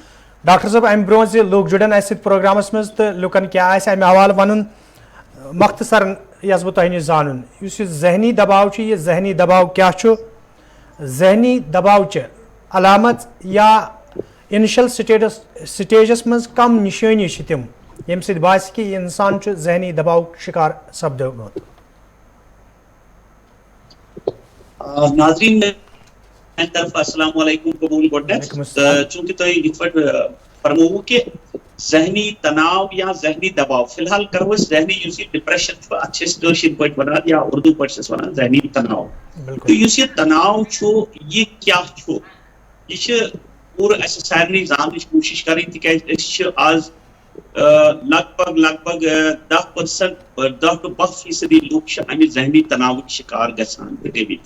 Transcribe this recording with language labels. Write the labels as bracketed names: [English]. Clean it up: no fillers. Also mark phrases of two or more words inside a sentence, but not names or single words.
[Kashmiri] ڈاکٹر صٲب، امہ برونٛہہ زِ لوٗکھ جُڑن اسہِ سۭتۍ پروگرامس مز تہٕ لُکن کیٛاہ آسہِ امہِ حوالہٕ ونُن مختصرن یژھٕ بہٕ تۄہہِ نِش زانُن یُس یہِ ذہنی دباو چھُ، یہِ ذہنی دباو کیٛاہ چھُ، ذہنی دباوچہِ علامت یا [English] initial stages [Kashmiri] مز کم نشٲنی چھِ تِم ییٚمہِ سۭتۍ باسہِ کہِ یہِ انسان چھُ ذہنی دباوُک شکار سپدیومُت. ناظرین طرف السلام علیکم قبول گۄڈنیٚتھ. چونکہ تُہۍ یِتھ پٲٹھۍ فرمووُ کہ ذہنی تناؤ یا ذہنی دباؤ، فی الحال کرو ذہنی یُس یہ ڈپریشن چھُ اتھ چھِ أسۍ کٲشِر پٲٹھۍ ونان یا اردو پٲٹھۍ چھِس ونان ذہنی تناؤ. تہٕ یُس یہِ تناؤ چھُ یہِ کیٛاہ چھُ، یہِ چھِ پوٗرٕ اسہِ سارنٕے زاننٕچ کوٗشش کرٕنۍ تِکیازِ أسۍ چھِ آز لگ بگ 10% 10 to 12% لوٗکھ چھِ امہِ ذہنی تناوٕکۍ شکار گژھان گٔمٕتۍ.